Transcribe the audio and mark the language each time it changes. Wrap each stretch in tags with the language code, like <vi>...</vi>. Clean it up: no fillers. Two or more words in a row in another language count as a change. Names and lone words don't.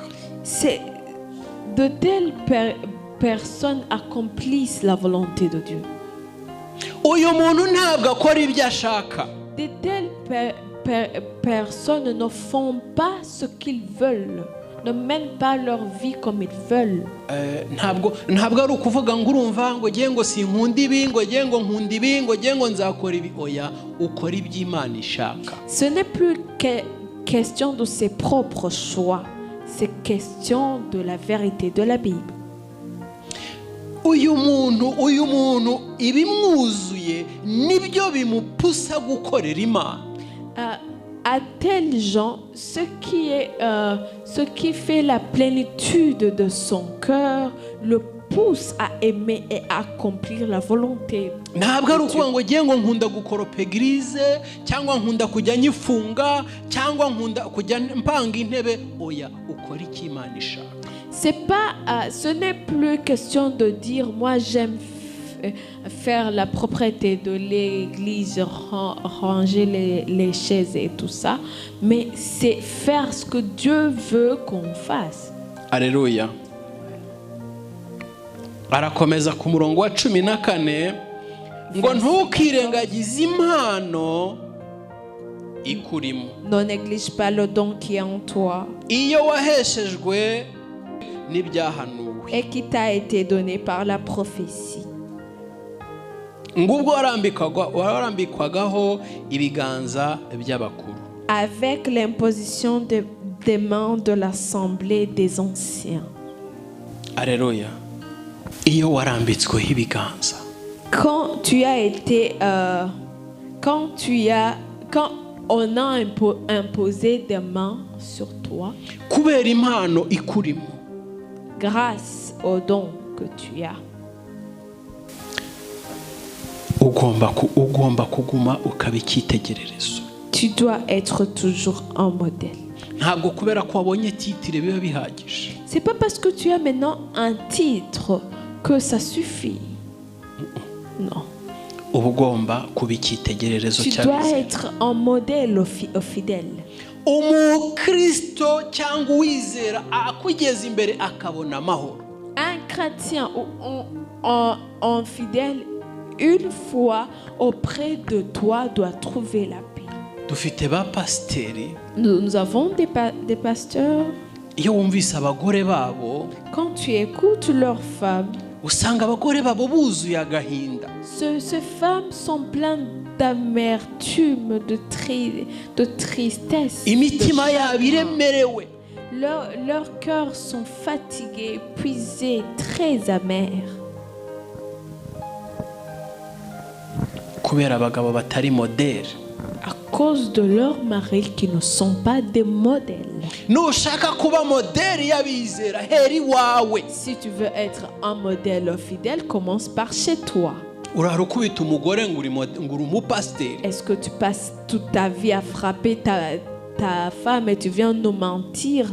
<fr>c'est de telles personnes accomplissent la volonté de Dieu.</fr> <rw>Uyu muntu ntabwo akora ibyo ashaka.</rw> <fr>De telles personnes ne font pas ce qu'ils veulent, ne mènent pas leur vie comme ils veulent.</fr> <rw>Ntabwo ari ukuvuga ngo urumva ngo ngiye ngo sinkunda ibi, ngo ngiye ngo nkunda ibi, ngo ngiye ngo nzakora ibi. Oya, ukora iby'Imana ishaka.</rw> <fr>Ce n'est plus question de ses propres choix, c'est question de la vérité de la Bible.</fr> <rw>Uyu muntu ibimwuzuye nibyo bimupusa gukorera Imana.</rw> <fr>à tels gens, ce qui fait la plénitude de son cœur le pousse à aimer et à accomplir la volonté.</fr> <rw>ntabwo ari ukuvuga ngo ngiye ngo nkunda gukoropa eglise cyangwa nkunda kujya nyifunga cyangwa nkunda kujya mpanga intebe. Oya, ukora icyo Imana ishaka.</rw> <fr>Ce n'est plus question de dire moi j'aime faire la propreté de l'église, ranger les chaises et tout ça, mais c'est faire ce que Dieu veut qu'on fasse. Alléluia.</fr> <rw>Arakomeza ku murongo wa 14 ngo ntukirengagize impano ikurimo.</rw> <fr>Ne néglige pas le don qui est en toi.</fr> <rw>Iyo waheshejwe n'ibyahanuwe.</rw> <fr>Et qui t'a été donné par la prophétie.</fr> <rw>Ngubwo warambikwagaho ibiganza by'abakuru.</rw> <fr>Avec l'imposition des mains de l'assemblée des anciens. Alléluia.</fr> <rw>Iyo warambitsweho ibiganza.</rw> <fr>Quand on a imposé des mains sur toi,</fr> <rw>kubera impano ikurimo,</rw> <fr>grâce au don que tu as,</fr> <rw>ugomba kuguma ukaba icyitegererezo.</rw> <fr>Tu dois être toujours un modèle.</fr> <rw>Ntabwo kubera ko wabonye titre biba bihagije.</rw> <fr>C'est pas parce que tu as maintenant un titre que ça suffit. Non.</fr> <rw>Ugomba kuba icyitegererezo</rw> <fr>Tu dois être un modèle fidèle.</fr> <rw>Umukristo cyangwa uwizera akugeza imbere akabona amahoro.</rw> <fr>Un chrétien ou un fidèle, une fois auprès de toi, doit trouver la paix.</fr> <rw>Dufite ba pasteri.</rw> <fr>Nous avons des pasteurs.</fr> <rw>Iyo wumvise abagore babo,</rw> <fr>quand tu écoutes leurs femmes,</fr> <rw>usanga abagore babo buzuye agahinda.</rw> <fr>Ces femmes sont pleines d'amertume, de tristesse.</fr> <rw>Imitima yabo iremerewe.</rw> <fr>Leurs cœurs sont fatigués, épuisés, très amers.</fr> <rw>Kubera abagabo batari modèle.</rw> <fr>À cause de leurs maris qui ne sont pas des modèles. Si tu veux être un modèle fidèle, commence par chez toi. Est-ce que tu passes toute ta vie à frapper ta femme et tu viens nous mentir?</fr>